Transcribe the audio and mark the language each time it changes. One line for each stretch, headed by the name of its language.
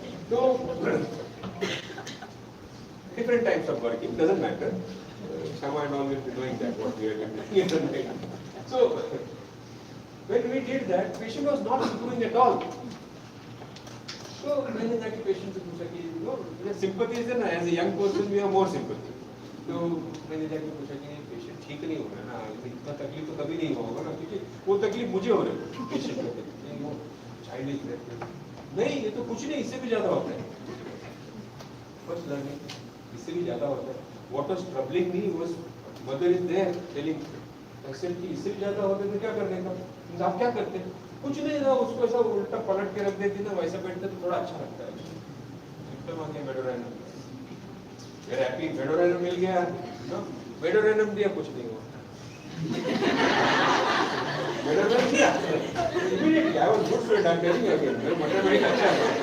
English: तो different types of working doesn't matter. Shama and all will be doing that what we are doing. So when we did that, patient was not improving at all. So
Hindi: मैंने जाके patient से पूछा कि
English: sympathy is ना, as a young person we have more sympathy.
Hindi: तो मैंने जाके पूछा कि पेशेंट ठीक नहीं हो रहा ना, इतना तकलीफ तो कभी नहीं होगा ना, क्योंकि वो तकलीफ मुझे हो रही है पेशेंट को. नहीं वो चाइल्ड नहीं, ये तो कुछ नहीं, इससे भी ज्यादा होता है. फर्स्ट लर्निंग इससे भी ज्यादा होता है.
English: What was troubling me was mother is there telling patient
Hindi: कि इससे भी ज्यादा होता है तो क्या करने का. आप क्या करते हैं? कुछ नहीं ना, उसको ऐसा उल्टा पलट के रख देती ना, वैसा बैठते तो थोड़ा अच्छा लगता है. सिम्पटम आ गया मेडोराइनम.
English: very happy
Hindi: मेडोराइनम मिल गया ना. मेडोराइनम दिया कुछ नहीं हुआ. मेडोराइनम दिया
English: Immediately I was good student. I am telling you again
Hindi: मेरा मैथमेटिक्स अच्छा है.